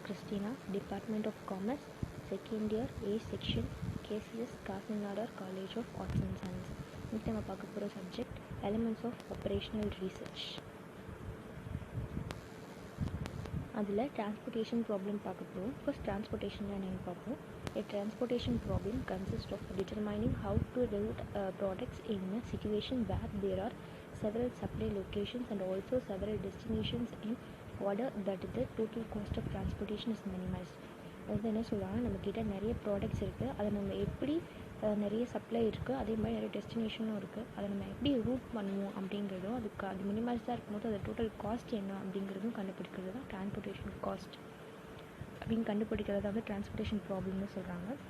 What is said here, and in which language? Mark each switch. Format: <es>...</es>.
<en>Christina, Department of Commerce, Second Year, A Section, KCS Kakinada College of Arts and Science.</en> <ta>இன்னைக்கு நம்ம பார்க்க போகிற subject elements of operational research. அதில் transportation problem பார்க்க போகிறோம். First transportation என்னென்னு பார்ப்போம்.</ta> <en>A transportation problem consists of determining how to route products in a situation where there are several supply locations and also several destinations in order that the total cost of transportation is minimized.</en> <ta>அது என்ன சொல்லுவாங்க, நம்மக்கிட்ட நிறைய products இருக்குது, அதை நம்ம எப்படி நிறைய சப்ளை இருக்குது, அதே மாதிரி நிறைய டெஸ்டினேஷனும் இருக்குது, அதை நம்ம எப்படி ரூட் பண்ணுவோம் அப்படிங்கிறதும் அது மினிமைஸாக இருக்கும்போது அது டோட்டல் காஸ்ட் என்ன அப்படிங்கிறதும் கண்டுபிடிக்கிறது தான் டிரான்ஸ்போர்ட்டேஷன் காஸ்ட் அப்படின்னு கண்டுபிடிக்கிறத வந்து டிரான்ஸ்போர்ட்டேஷன் ப்ராப்ளம்னு சொல்கிறாங்க.</ta>